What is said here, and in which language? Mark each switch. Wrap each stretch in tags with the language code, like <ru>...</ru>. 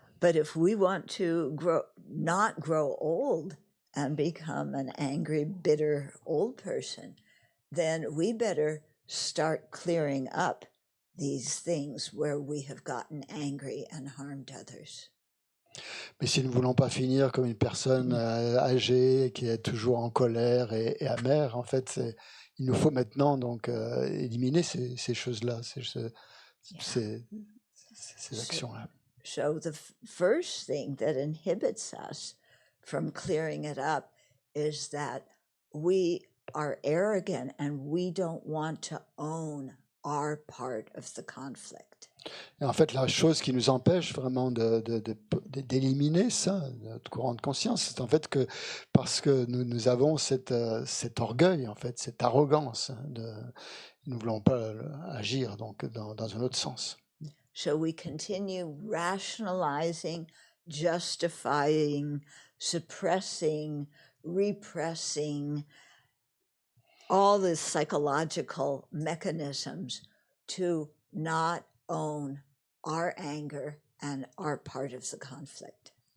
<en>But if we want to not grow old and become an angry, bitter old person, then we better start clearing up these things where we have gotten angry and harmed others.</en> <fr>Mais si nous ne voulons pas finir comme une personne âgée qui est toujours en colère et amère, en fait, il nous faut maintenant donc éliminer ces choses-là, ces actions-là.</fr> <en>So the first thing that inhibits us from clearing it up is that we are arrogant and we don't want to own our part of the conflict.</en> <fr>Et en fait, la chose qui nous empêche vraiment d'éliminer ça, notre courant de conscience, c'est en fait que parce que nous avons cet orgueil, en fait, cette arrogance, nous ne voulons pas agir donc dans un autre sens.</fr> <en>So we continue rationalizing, justifying, suppressing, repressing, all the psychological mechanisms to not own our anger and our part of the conflict.</en>